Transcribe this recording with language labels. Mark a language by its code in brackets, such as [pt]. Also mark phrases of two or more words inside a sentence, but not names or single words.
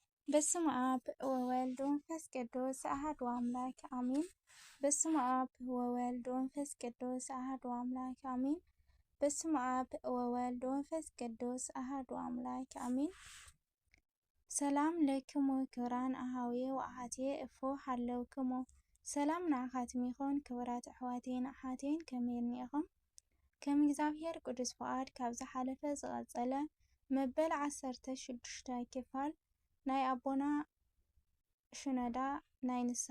[gez] በስመ አብ ወወልድ ወመንፈስ ቅዱስ አሐዱ አምላክ አሜን። በስመ አብ ወወልድ ወመንፈስ ቅዱስ አሐዱ አምላክ አሜን። በስመ አብ ወወልድ ወመንፈስ ቅዱስ አሐዱ አምላክ አሜን። ሰላም ለክሙ ክብራን አሃዊየ ወአሐትየ እፎ ሃለውክሙ [ti] ሰላም ንዓኻትም ይኹን ክብራት ኣሕዋቴን ኣሓቴን ከመይ እኒአኹም? ከም እግዚአብሔር ቅዱስ ፈቃድ ካብ ዝሓለፈ ዝቐፀለ መበል 16 ክፋል ናይ ኣቦና ሽነዳ ናይ ንስሓ